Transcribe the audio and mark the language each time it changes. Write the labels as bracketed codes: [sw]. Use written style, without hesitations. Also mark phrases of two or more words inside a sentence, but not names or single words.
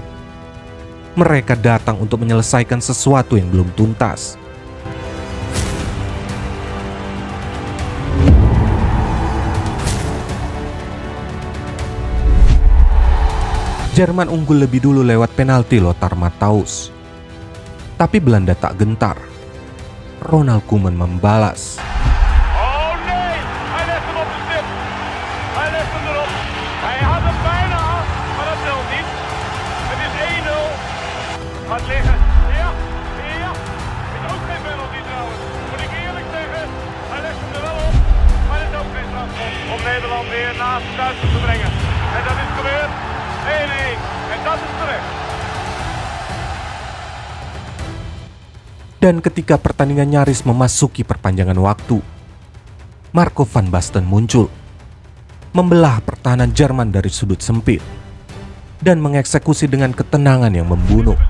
[id] Mereka datang untuk menyelesaikan sesuatu yang belum tuntas. Jerman unggul lebih dulu lewat penalti Lothar Matthaus. Tapi Belanda tak gentar. Ronald Koeman membalas. [nl] Oh nee, hij legt hem op de stip. Hij legt hem erop. Hij had hem bijna, maar dat telt niet. Het is 1-0. Gaat liggen. Ja, ja. Is ook geen penalty trouwens. Moet ik eerlijk zeggen. Hij legt hem er wel op, maar het is ook geen strafschop om Nederland weer naast Duitsland te brengen. En dat is gebeurd. 1-1. En dat is terecht. [id] Dan ketika pertandingan nyaris memasuki perpanjangan waktu, Marco van Basten muncul, membelah pertahanan Jerman dari sudut sempit, dan mengeksekusi dengan ketenangan yang membunuh.